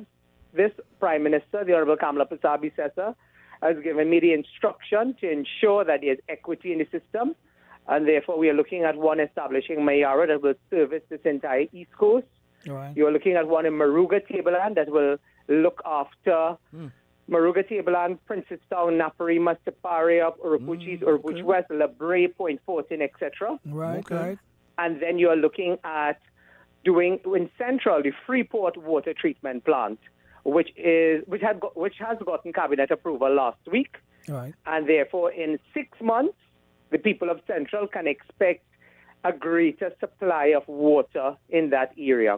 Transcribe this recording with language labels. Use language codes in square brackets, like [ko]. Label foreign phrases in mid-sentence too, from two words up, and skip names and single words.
[en] This Prime Minister, the Honorable Kamala Prasad-Bisesa, has given me the instruction to ensure that there's equity in the system, and therefore we are looking at one establishing Mayara that will service this entire East Coast. Right. You are looking at one in Maruga Tableland that will look after Maruga Tableland, Princestown, Naparima, Siparia, Urupuch East, Urupuch West, Labre, Point Fortin, etc. Right. And then you are looking at doing in Central the Freeport water treatment plant, which has gotten cabinet approval last week. Right. And therefore, in 6 months, the people of Central can expect a greater supply of water in that area.